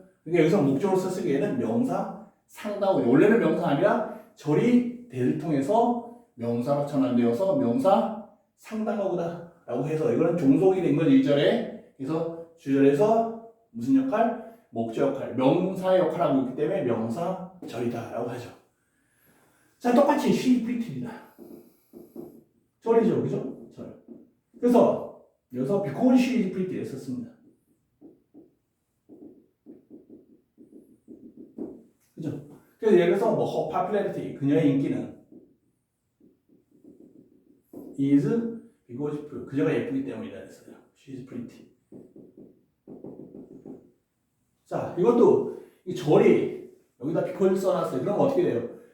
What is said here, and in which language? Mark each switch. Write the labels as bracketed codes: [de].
[ko] 그러니까 여기서 목적으로 쓰기에는 명사 상당어구. 원래는 명사 아니라 절이 대를 통해서 명사로 전환되어서 명사 상당어구다라고 해서 이거는 종속이 된 거죠. 2절에. 그래서 주절에서 무슨 역할? 목적 역할, 명사의 역할을 하고 있기 때문에 명사절이다라고 하죠. 자, 똑같이 [en] she pretty [ko] 입니다. 절이죠, 그죠? 절. 그래서 여기서 [en] because she is pretty [ko] 썼습니다. 그죠? 그래서 예를 들어서 뭐 [en] her popularity, [ko] 그녀의 인기는 [en] is because [ko] 그녀가 예쁘기 때문이다 했어요. [en] She is pretty. [ko] 자, 이것도 이 절이 여기다 because 써놨어요. 그럼 어떻게 돼요?